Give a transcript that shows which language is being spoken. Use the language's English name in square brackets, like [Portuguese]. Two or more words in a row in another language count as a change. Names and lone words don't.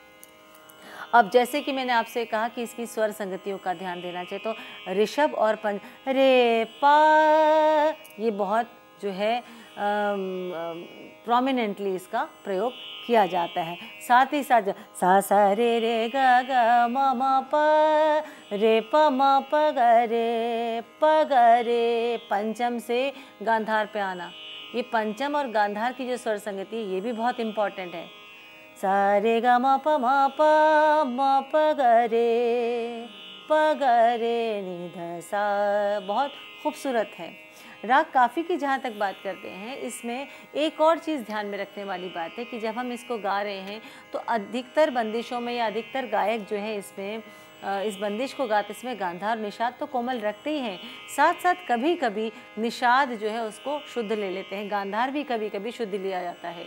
[Hindi] अब जैसे कि मैंने आपसे कहा कि इसकी स्वर संगतियों का ध्यान देना चाहिए, तो ऋषभ और पंच, रे पा, ये बहुत जो है प्रोमिनेंटली इसका प्रयोग किया जाता है। साथ ही साथ सा सा रे ग ग म म प रे प म प ग रे पंचम से गांधार पे आना, ये पंचम और गांधार की जो स्वर संगति ये भी बहुत इम्पॉर्टेंट है। सा रे ग म प ग रे नि ध सा। बहुत खूबसूरत है। राग काफ़ी की जहाँ तक बात करते हैं, इसमें एक और चीज़ ध्यान में रखने वाली बात है कि जब हम इसको गा रहे हैं तो अधिकतर बंदिशों में या अधिकतर गायक जो है इसमें इस बंदिश को गाते इसमें गांधार और निषाद तो कोमल रखते ही हैं, साथ साथ कभी कभी निषाद जो है उसको शुद्ध ले लेते हैं, गांधार भी कभी कभी शुद्ध लिया जाता है।